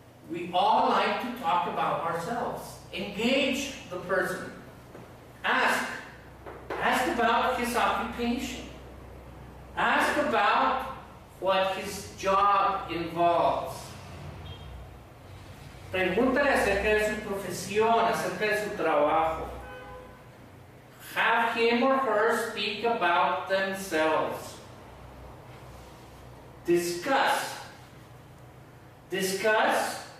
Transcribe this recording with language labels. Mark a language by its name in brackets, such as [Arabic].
[English] We all like to talk about ourselves. Engage the person. Ask. Ask about his occupation. Ask about what his job involves. [Spanish] Pregúntale acerca de su profesión, acerca de su trabajo. [English] Have him or her speak about themselves. Discuss. Discuss.